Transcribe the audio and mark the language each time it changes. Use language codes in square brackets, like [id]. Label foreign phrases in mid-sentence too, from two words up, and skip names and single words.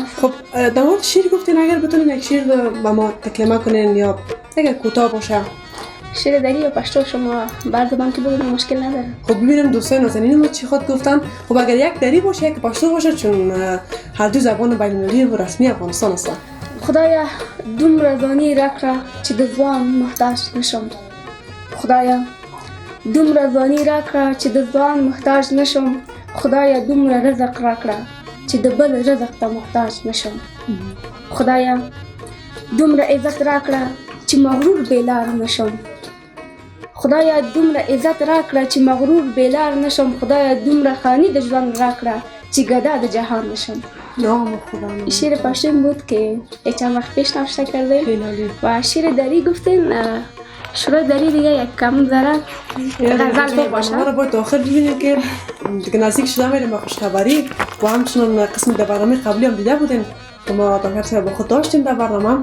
[fa] خب در مورد شعر گفتین، اگر بتونین یک شعر با ما تکلمه کنین یا اگر کوتاه باشه. شعر دری یا پشتو شما بر زبان که بگویم مشکل نداره. خب ببینیم دوستان نازنین ما چی خود گفتن. خب اگر یک دری باشه یک پشتو باشه، چون هر دو زبان بین‌المللی و رسمی افغانستان است. [ps] خدایا دومره زانی راکړه چې د ځوان محتاج نشم. خدایا دومره زانی راکړه چې د ځوان محتاج نشم. خدایا دومره رزق راکړه چې د بل رزق ته محتاج نشم. خدایا دومره عزت راکړه چې مغرور بېلار نشم. خدایا دومره عزت راکړه چې مغرور بېلار نشم. خدایا دومره خانی د ژوند راکړه چې گدا د جهان نشم. [fa] شعر پشتو بود که چند وقت پیش نوشته کردیم و شعر دری گفتین. شعر دری دیگه یک کم ذره غزل باشه. ما رو باید آخر ببینیم که دیگه نزدیک شده میریم با خوشخبری و همچنان قسم در برنامه قبلی هم دیده بودیم و ما دکتر صاحب با خود داشتیم در برنامه.